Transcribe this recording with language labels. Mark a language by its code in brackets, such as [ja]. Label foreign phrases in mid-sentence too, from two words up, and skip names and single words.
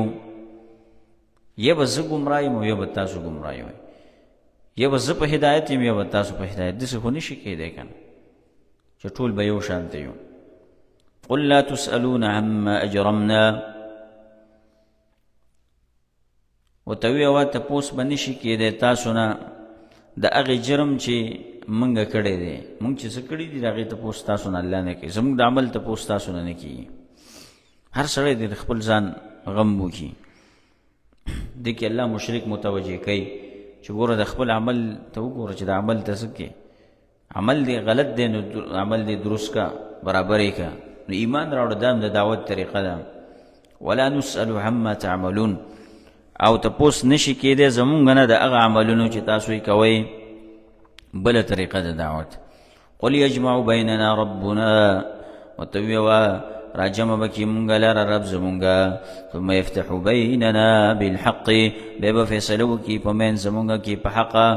[ps] یا به زه ګمراه یم او یا به تاسو ګمراه یئ. یا به زه په هدایت یم یا به تاسو په هدایت. داسې خو نشي کېدی که نه چې ټول به یو شانته یو. [ar] قل لا تسألون عما اجرمنا [ps] ورته ووایه تپوس به نشي کېدی تاسو نه د هغې جرم چې مونږ کړی دی. مونږ چې څه کړي دي د هغې تپوس تاسو نه الله نه کوي. زموږ د عمل تپوس تاسو نه کېږي. هر سړی د خپل ځان غم وکړي. دې کې الله مشرک متوجه کوي چې ګوره د خپل عمل ته وګوره چې د عمل ته څه کې عمل دی غلط دی نو عمل دی درست کا برابرې کا نو ایمان راوړه. دا د دعوت طریقه ده. [ar] ولا نسأل عما تعملون [ps] او تپوس نشي کېدی زمونږ نه د هغه عملونو چې تاسو یې کوئ. بله طریقه د دعوت. [ar] قل یجمع بیننا ربنا [ps] ورته ووایه راجمع بکی مونږ لره رب زمونږه [ar] ثم یفتح بیننا بالحق [ps] بیا به فیصله وکړي په منځ زمونږ کې په حقه.